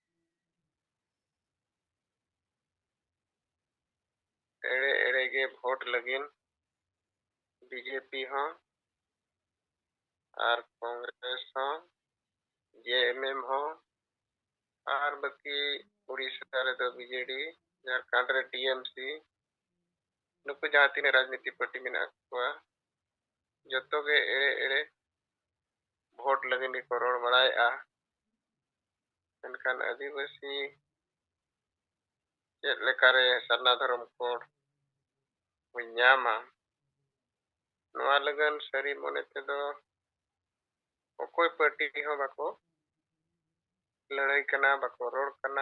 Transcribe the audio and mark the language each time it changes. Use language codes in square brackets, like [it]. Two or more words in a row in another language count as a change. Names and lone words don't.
[sat] ᱮᱲᱮ ᱮᱲᱮ ᱜᱮ ᱵᱷᱳᱴ ᱞᱟᱹᱜᱤᱫ बीजेपी ᱦᱚᱸ ᱟᱨ कांग्रेस ᱦᱚᱸ जेएमएम ᱦᱚᱸ ᱟᱨ ᱵᱟᱹᱠᱤ उड़ीसा ᱨᱮᱫᱚ बीजेडी, झारखंड रे टीएमसी, ᱱᱩᱠᱩ ᱡᱟᱦᱟᱸ ᱛᱤᱱᱟᱹᱜ ᱨᱟᱡᱽᱱᱤᱛᱤ ᱯᱟर्टी ᱢᱮᱱᱟᱜ ᱠᱚᱣᱟ ᱡᱚᱛᱚ ᱜᱮ ᱮᱲᱮ ᱮᱲᱮ ᱵᱷᱳᱴ ᱞᱟᱹᱜᱤᱫ ᱜᱮᱠᱚ ᱨᱚᱲ ᱵᱟᱲᱟᱭᱮᱜᱼᱟ। ᱢᱮᱱᱠᱷᱟᱱ ᱟᱹᱫᱤᱵᱟᱹᱥᱤ ᱪᱮᱫ ᱞᱮᱠᱟᱨᱮ ᱥᱟᱨᱱᱟ ᱫᱷᱚᱨᱚᱢ ᱠᱳᱰ ᱵᱚᱱ ᱧᱟᱢᱟ, ᱱᱚᱣᱟ ᱞᱟᱹᱜᱤᱫ ᱥᱟᱹᱨᱤ ᱢᱚᱱᱮ ᱛᱮᱫᱚ ᱚᱠᱚᱭ ᱯᱟर्टी ᱦᱚᱸ ᱵᱟᱠᱚ ᱞᱟᱹᱲᱦᱟᱹᱭ ᱠᱟᱱᱟ, ᱵᱟᱠᱚ ᱨᱚᱲ ᱠᱟᱱᱟ।